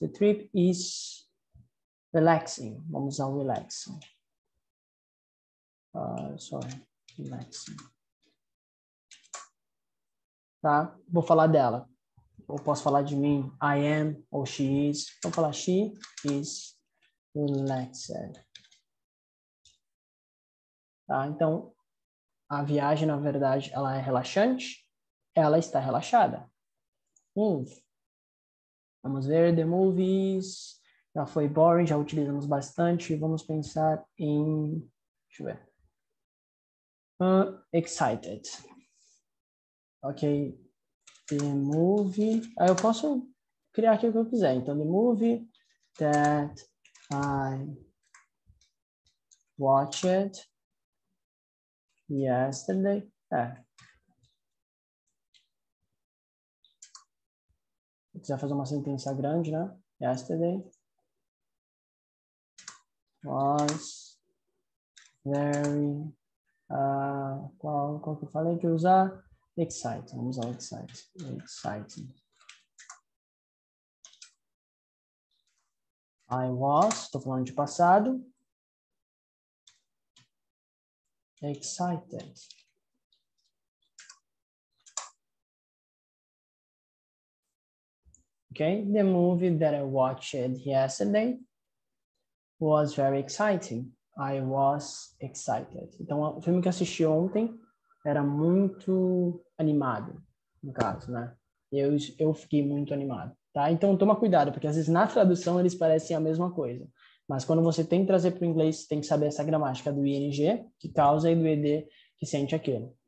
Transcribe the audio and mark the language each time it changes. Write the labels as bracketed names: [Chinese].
[English] The trip is relaxing. [Portuguese] Vamos usar o [English] relaxing. Relaxing. [Portuguese] Tá? Vou falar dela. Ou posso falar de mim, [English] I am, [Portuguese] ou [English] she is. [Portuguese] Vou falar [English] she is relaxed. [Portuguese] Tá? Então, a viagem, na verdade, ela é relaxante. Ela está relaxada. Move. Vamos ver, [English] the movies. [Portuguese] Já foi boring, já utilizamos bastante. Vamos pensar em... Deixa eu ver. [English] Excited. Ok. The movie. [Portuguese] Aí eu posso criar aqui o que eu quiser. Então, [English] the movie that I watched Yesterday. [Portuguese] Se quiser fazer uma sentença grande, né? [English] Yesterday was very... [Portuguese] qual que eu falei que eu usar? Exciting. Vamos usar exciting. Exciting. [English] I was, [Portuguese] estou falando de passado. [English] Excited. Okay, the movie that I watched yesterday was very exciting. I was excited. [Portuguese] Então, o filme que eu assisti ontem era muito animado, no caso, né? Eu fiquei muito animado, tá? Então, toma cuidado, porque às vezes na tradução eles parecem a mesma coisa. Mas quando você tem que trazer para o inglês, tem que saber essa gramática do ing, que causa, e do ed, que sente aquilo.